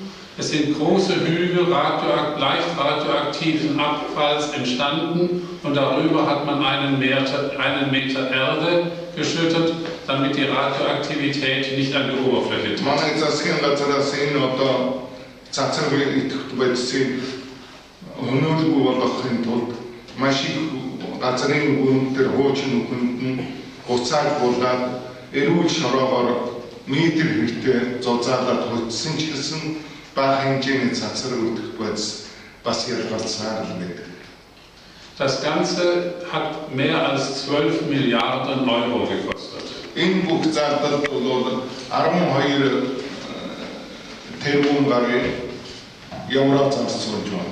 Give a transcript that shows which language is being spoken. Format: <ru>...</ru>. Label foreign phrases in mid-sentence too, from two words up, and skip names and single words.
<de>Es sind große Hügel leicht radioaktiven Abfalls entstanden und darüber hat man einen Meter Erde geschüttet, damit die Radioaktivität nicht an die Oberfläche tritt.</de> <mn>Уцаад болоод эрүүл шороогоор метр хүртэл зузаалаад хөдсөн ч гэсэн бага хэмжээний цацраг үүдэх бас ялгарцаар байдаг.</mn> <de>Das Ganze hat mehr als 12 Milliarden Euro gekostet.</de> <mn>Энэ бүх зардал бол 12 тэрбум гаруй евро зарцуулж байна.</mn>